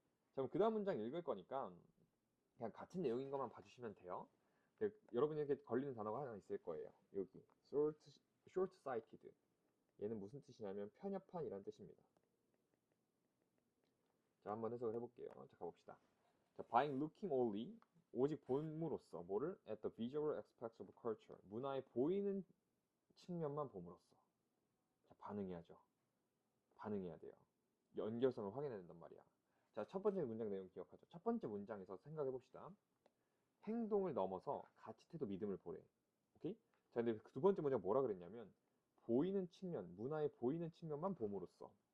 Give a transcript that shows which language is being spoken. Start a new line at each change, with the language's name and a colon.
Korean: 자, 그럼 그 다음 문장 읽을 거니까 그냥 같은 내용인 것만 봐주시면 돼요. 여러분에게 걸리는 단어가 하나 있을 거예요. 여기 short-sighted. 얘는 무슨 뜻이냐면 편협한이라는 뜻입니다. 자, 한번 해석을 해볼게요. 자, 가봅시다.
English: 자, by looking only,
Korean: 오직 봄으로써 뭐를
English: at the visual aspects of culture,
Korean: 문화의 보이는 측면만 봄으로써. 자, 반응해야죠. 반응해야 돼요. 연결성을 확인해야 된단 말이야. 자, 첫 번째 문장 내용 기억하죠. 첫 번째 문장에서 생각해 봅시다. 행동을 넘어서 가치, 태도, 믿음을 보래. 오케이? 자, 근데 두 번째 문장 뭐라 그랬냐면 보이는 측면, 문화의 보이는 측면만 봄으로써.